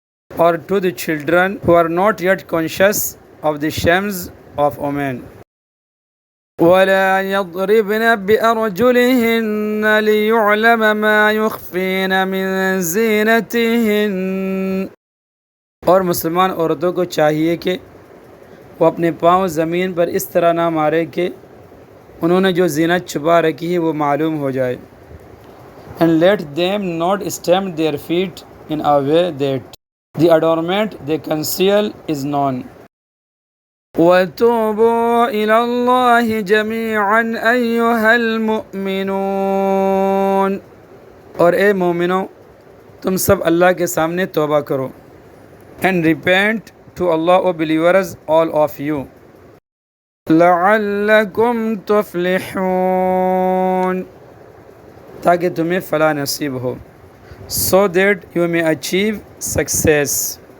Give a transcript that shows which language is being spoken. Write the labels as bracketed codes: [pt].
[en] اور to the children who are not yet conscious of the shames of women. [ar] وَلَا يَضْرِبْنَ بِأَرْجُلِهِنَّ لِيُعْلَمَ مَا يُخْفِينَ مِنْ زِينَتِهِنَّ، [ur] اور مسلمان عورتوں کو چاہیے کہ وہ اپنے پاؤں زمین پر اس طرح نہ مارے کہ انہوں نے جو زینت چھپا رکھی ہے وہ معلوم ہو جائے. [en] And let them not stamp their feet in a way that the adornment they conceal is known. [ar] وَتُوبُوا إِلَى اللَّهِ جَمِيعًا أَيُّهَا الْمُؤْمِنُونَ، [ur] اور اے مومنو تم سب اللہ کے سامنے توبہ کرو. [en] And repent to Allah, O believers, all of you. [ar] لَعَلَّكُمْ تُفْلِحُونَ، [ur] تاکہ تمہیں فلاح نصیب ہو. [en] So that you may achieve success.